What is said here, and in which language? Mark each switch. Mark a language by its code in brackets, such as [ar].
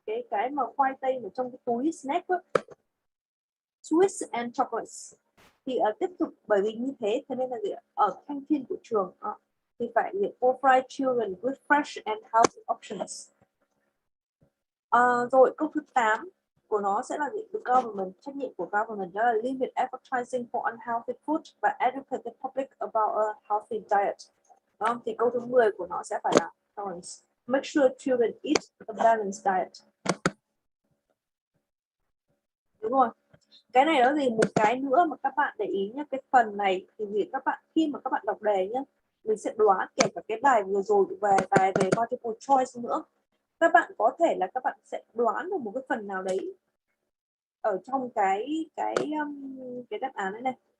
[vi] cái mà khoai tây ở trong cái túi snack ấy. [en] Sweets and chocolates [vi] thì tiếp tục, bởi vì như thế cho nên là gì, ở canteen của trường thì phải [en] provide children with fresh and healthy options. [vi] Rồi câu thứ 8 của nó sẽ là gì? [en] The government, [vi] trách nhiệm của government đó là [en] limit advertising for unhealthy food [vi] và [en] educate the public about a healthy diet. [vi] Thì câu thứ 10 của nó sẽ phải là balance. [en] Make sure children eat a balanced diet. [vi] Đúng rồi. Cái này nó gì, một cái nữa mà các bạn để ý nhé, cái phần này thì vì các bạn khi mà các bạn đọc đề nhé, mình sẽ đoán, kể cả cái bài vừa rồi về bài về multiple choice nữa, các bạn có thể là các bạn sẽ đoán được một cái phần nào đấy ở trong cái đáp án này.